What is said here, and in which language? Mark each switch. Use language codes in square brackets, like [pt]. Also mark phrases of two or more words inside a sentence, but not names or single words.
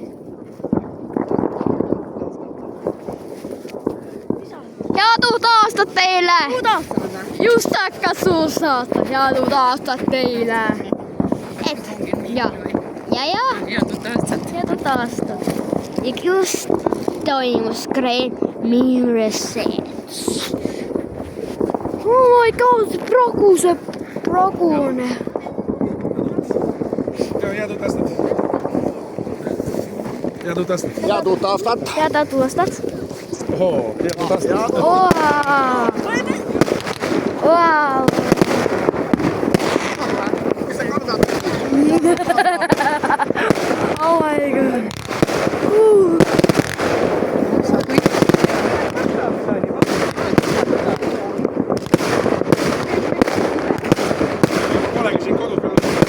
[et] Head uut aastat teile! Just hakkas uus aasta, head uut aastat teile! Ja. Head uut aastat. Head uut aastat! Ja just toimus Great Reset. [en] Oh my god, [et] see pragune. Head uut aastat. Head uut aastat. Head uut aastat. Head uut aastat. Ohoo, head uut aastat. [en] Wow. [et] Mis sa kardad? [en] Oh my god. [et] Olegi siin kodus peal.